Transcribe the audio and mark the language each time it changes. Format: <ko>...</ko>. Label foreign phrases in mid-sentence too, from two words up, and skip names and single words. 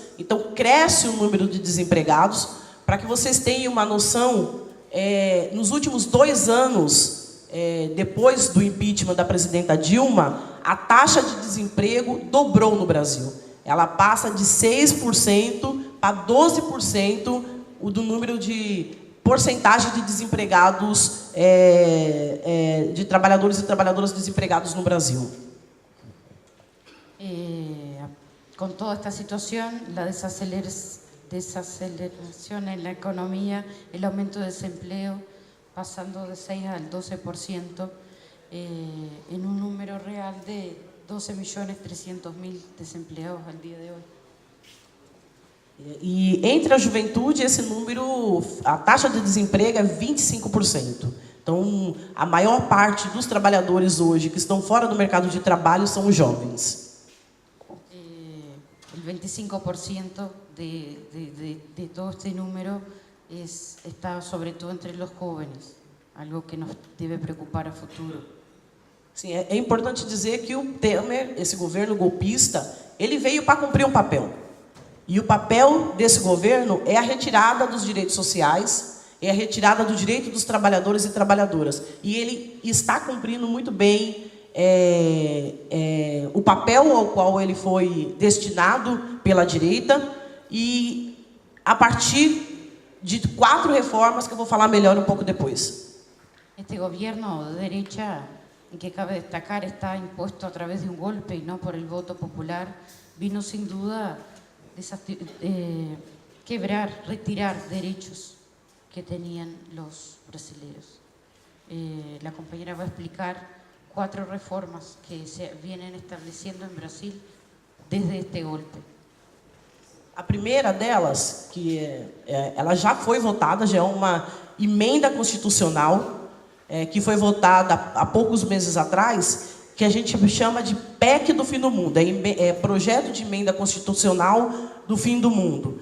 <pt>Então, cresce o número de desempregados. Para que vocês tenham uma noção, nos últimos 2 anos, depois do impeachment da presidenta Dilma, a taxa de desemprego dobrou no Brasil. Ela passa de 6% para 12% do número de porcentagem de desempregados, de trabalhadores e trabalhadoras desempregados no Brasil.</pt> <es>Con toda esta situación, la desaceleración en la economía, el aumento de desempleo pasando de 6 al 12%, en un número real de 12.300.000 desempleados al día de hoy.</es> <pt>E entre a juventude, esse número, a taxa de desemprego é 25%. Então, a maior parte dos trabalhadores hoje que estão fora do mercado de trabalho são os jovens.</pt> <es>El 25% de todo este número está sobre todo entre los jóvenes, algo que nos debe preocupar a futuro.</es> <pt>Sim, é importante dizer que o Temer, esse governo golpista, ele veio para cumprir um papel. E o papel desse governo é a retirada dos direitos sociais, é a retirada do direito dos trabalhadores e trabalhadoras. E ele está cumprindo muito bem o papel ao qual ele foi destinado pela direita, e a partir de 4 reformas que eu vou falar melhor um pouco depois.</pt> <es>Este gobierno de derecha, que cabe destacar, está impuesto a través de un golpe y no por el voto popular, vino sin duda quebrar, retirar derechos que tenían los brasileños. La compañera va a explicar 4 reformas que se vienen estableciendo en Brasil desde este golpe.</es> <pt>A primeira delas, que ela já foi votada, já é uma emenda constitucional, que foi votada há poucos meses atrás, que a gente chama de PEC do fim do mundo, projeto de emenda constitucional do fim do mundo.</pt>